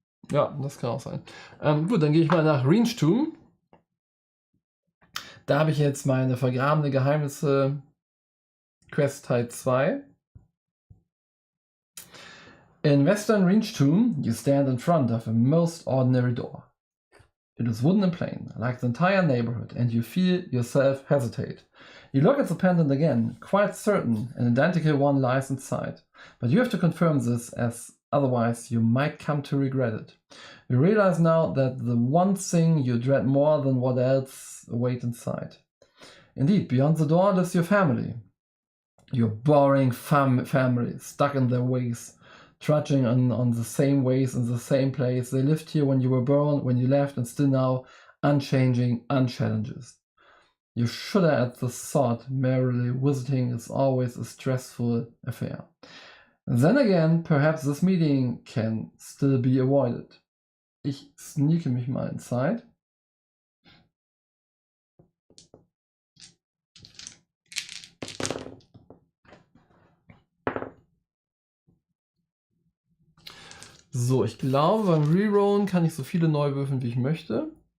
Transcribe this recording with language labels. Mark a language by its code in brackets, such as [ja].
[de] Ja, das kann auch sein. Gut, dann gehe ich mal nach Reinstum. Da habe ich jetzt meine vergrabene Geheimnisse Quest Teil 2. [en] In Western Reinstum, you stand in front of a most ordinary door. It is wooden and plain, like the entire neighborhood, and you feel yourself hesitate. You look at the pendant again, quite certain an identical one lies inside, but you have to confirm this, as otherwise you might come to regret it. You realize now that the one thing you dread more than what else awaits inside. Indeed, beyond the door lives your family. Your boring family, stuck in their ways, trudging on the same ways in the same place. They lived here when you were born, when you left, and still now, unchanging, unchallenged. You shudder at the thought merely visiting is always a stressful affair. Then again, perhaps this meeting can still be avoided. [de] Ich sneake mich mal in Zeit. So, ich glaube, beim Rerollen kann ich so viele neu würfeln, wie ich möchte.